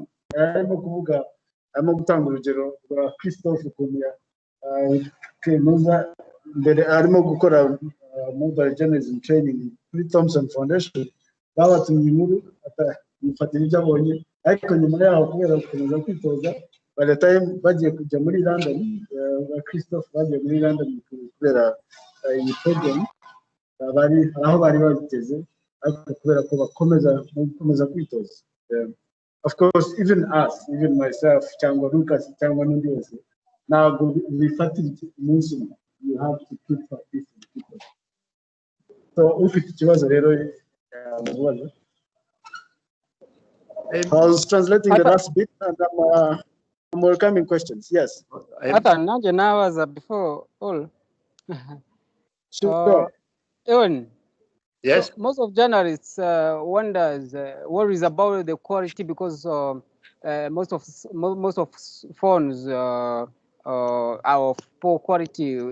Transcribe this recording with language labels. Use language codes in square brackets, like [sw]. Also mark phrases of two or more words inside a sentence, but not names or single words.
[rw] Arimo gutanga urugero rwa Christophe ukuntu kemeza mbere arimo gukora [en] mobile journalism training [rw] kuri Thomson Foundation. Babatumye inkuru yifatira ibyo abonye, ariko nyuma yaho kubera gukomeza kwitoza [en] by the time [rw] bagiye kujya muri London, Christophe bagiye muri London kubera iyi program aho bari babiteze, ariko kubera ko bakomeza kwitoza. [en] Of course, even us, even myself, [rw] cyangwa Lucas, cyangwa n'undi wese, ntabwo bifatira umunsi umwe. [en] You have to keep practicing. [rw] So ufite ikibazo rero mubaza. [en] I was translating the last bit and I'm welcoming questions. Yes. [rw] Nanjye nabaza [en] before all. Sure. Ewen. Yes. So most of journalists worries about the quality because most of phones are of poor quality.